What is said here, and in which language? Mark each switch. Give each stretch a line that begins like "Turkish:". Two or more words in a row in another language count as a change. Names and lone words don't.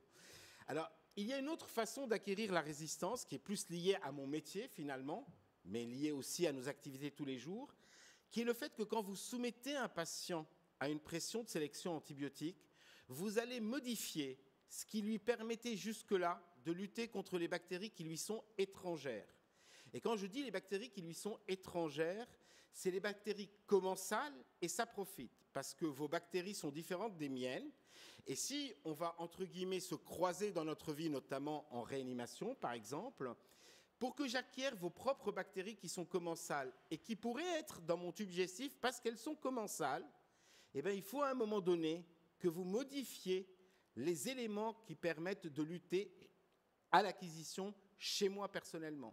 French: Alors, il y a une autre façon d'acquérir la résistance qui est plus liée à mon métier, finalement, mais liée aussi à nos activités tous les jours, qui est le fait que quand vous soumettez un patient à une pression de sélection antibiotique, vous allez modifier ce qui lui permettait jusque-là de lutter contre les bactéries qui lui sont étrangères. Et quand je dis les bactéries qui lui sont étrangères, c'est les bactéries commensales et saprophytes, parce que vos bactéries sont différentes des miennes. Et si on va, entre guillemets, se croiser dans notre vie, notamment en réanimation, par exemple, pour que j'acquière vos propres bactéries qui sont commensales et qui pourraient être dans mon tube digestif parce qu'elles sont commensales, eh bien, il faut à un moment donné que vous modifiez les éléments qui permettent de lutter à l'acquisition chez moi personnellement.